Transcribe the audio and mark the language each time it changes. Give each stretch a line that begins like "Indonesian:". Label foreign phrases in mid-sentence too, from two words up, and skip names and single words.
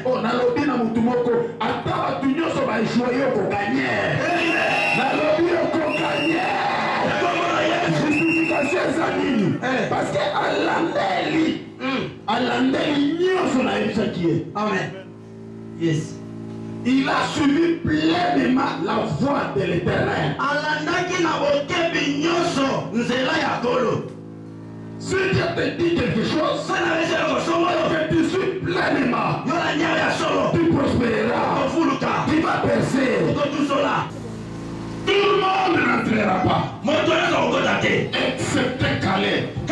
Lingala: Oh, nalobi na mutu moko. Ata batu nyonso ba joye okoganye. Nalobi okoganye. Justification eza nini?
French: Parce que
Lingala: alandeli nyonso na yebisaki ye.
English: Amen. Yes.
French: Il a suivi pleinement la voie de l'Éternel.
Lingala: Alandaki na bokebi nyonso nzela ya kolo.
French: Si Dieu te dit quelque chose, que tu suis pleinement, tu prospéreras, tu vas percer. Tout le monde n'entrera pas, excepté Caleb.